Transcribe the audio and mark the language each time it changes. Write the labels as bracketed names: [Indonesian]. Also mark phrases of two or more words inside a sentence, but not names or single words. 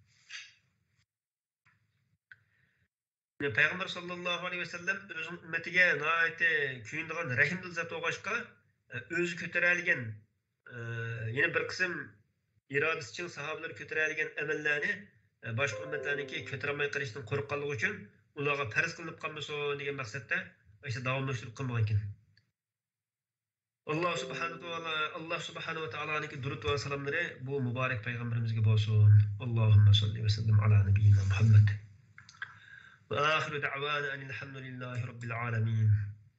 [Uzbek] Payg'ambar [Arabic] صلى الله عليه وسلم [Uzbek] o'z ummatiga nihoyatda kuyinadigan rahimdil zot bo'lg'achqa o'zi ko'taradigan yana bir qism irodasi uchun sahobalar ko'taradigan amallarni boshqa ummatlarniki ko'tarolmay qolishdan qo'rqqanligi uchun ularga farz qilinib qolmasin degan maqsadda o'sha davomlashtirib qilmagan ekan. Allah [Arabic] سبحانه وتعالى'niki [Uzbek] durud va salomlari bu muborak payg'ambarimizga bo'lsin. [Arabic] اللهم صل وسلم على نبينا محمد. وآخر دعوانا أن الحمد لله رب العالمين.